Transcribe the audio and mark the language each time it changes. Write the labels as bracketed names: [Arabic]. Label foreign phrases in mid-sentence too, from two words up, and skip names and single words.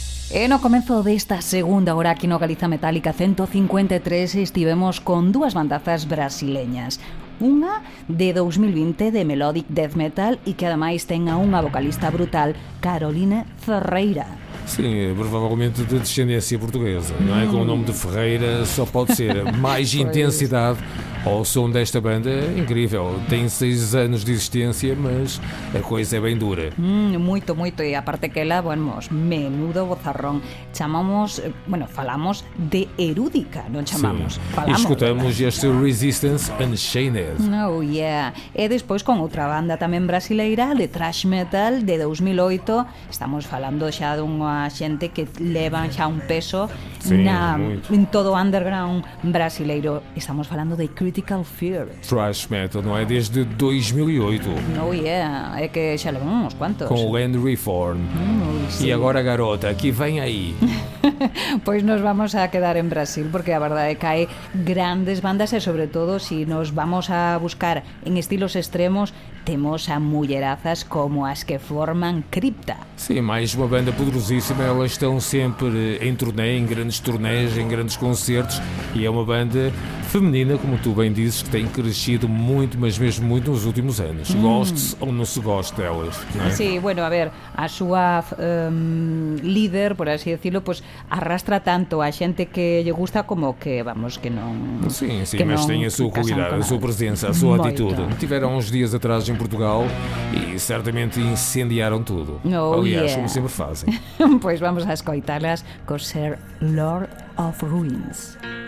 [Galician] E no comenzo desta segunda hora aquí no Galiza Metálica 153 estivemos con dúas bandazas brasileñas. Unha de 2020 de Melodic Death Metal e que ademais ten a unha vocalista brutal, Caroline Ferreira. [Portuguese] Sim, provavelmente de descendência portuguesa, não é? Com o nome de Ferreira só pode ser mais intensidade ao som desta banda. É incrível, tem 6 anos de existência, mas a coisa é bem dura. [Galician] Moito, e aparte que ela, menudo bozarrón. Falamos de erúdica, non chamamos? [Portuguese] Sim. Falamos, e escutamos este Resistance Unchained. [English] Oh yeah. [Galician] E despois con outra banda tamén brasileira, de thrash metal de 2008. Estamos falando xa dunha xente que levan xa un peso en todo o underground brasileiro. Estamos falando de Critical Fear. [Portuguese] Thrash metal, não é? Desde 2008. [English] Oh yeah, [Galician] é que xa levan uns cuantos. [Portuguese] Com o Land Reform. E agora, garota, que vem aí. [Galician] Pois nos vamos a quedar en Brasil, porque a verdade é que hai grandes bandas e sobre todo se nos vamos a buscar en estilos extremos, temos a mullerazas como as que forman Cripta. [Portuguese] Sim, mais uma banda poderosíssima. Elas estão sempre em turnê, em grandes turnés, em grandes concertos, e é uma banda feminina, como tu bem dizes, que tem crescido muito, mas mesmo muito nos últimos anos. Goste-se ou não se goste delas, não é? [Galician] Sí, bueno, a ver, a súa líder, [Spanish] por así decirlo, [Galician] pues arrastra tanto a xente que lle gusta como que, que non... [Portuguese] Sim, que mas [Galician] non [Portuguese] tem a sua qualidade, a sua presença, a sua atitude. Tiveram uns dias atrás em Portugal e certamente incendiaram tudo. Aliás, como sempre fazem. [Galician] Pois vamos a escoitalas co ser Lord of Ruins.